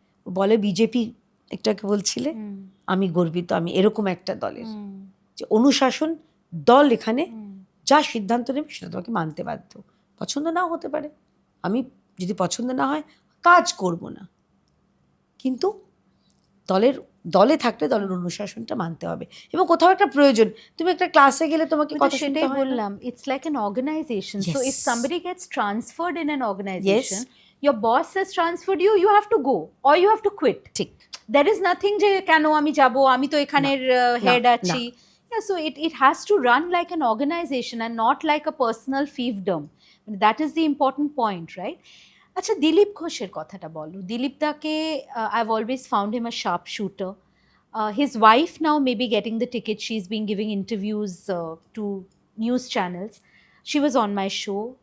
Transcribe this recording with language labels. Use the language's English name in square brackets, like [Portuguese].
[Bangla] বলে বিজেপি একটাকে বলছিলে, আমি গর্বিত আমি এরকম একটা দলের, যে অনুশাসন দল এখানে যা সিদ্ধান্ত নেবে সেটা তোমাকে মানতে বাধ্য। পছন্দ নাও হতে পারে, আমি যদি পছন্দ না হয় কাজ করব না, কিন্তু দলে থাকলে দলের অনুশাসনটা মানতে হবে। এবং কোথাও একটা প্রয়োজন, তুমি একটা ক্লাসে গেলে তোমাকে কথা শুনতে হয় না? বললাম, [English] it's like an organization. So if Yes. somebody gets transferred in an organization, your boss has transferred you, you have to go or you have to quit. [Bangla] ঠিক, [English] There is nothing [Bangla] যে কেন আমি যাব, আমি তো এখানের হেড আছি। [English] Yeah, so it has to run like an organization and not like a personal fiefdom. That is the important point, right? [Bangla] আচ্ছা, দিলীপ ঘোষের কথাটা বলো। [English] দিলীপ দাকে I've always found him a sharp shooter. His wife now may be getting the ticket. She's been giving interviews to news channels. She was on my show.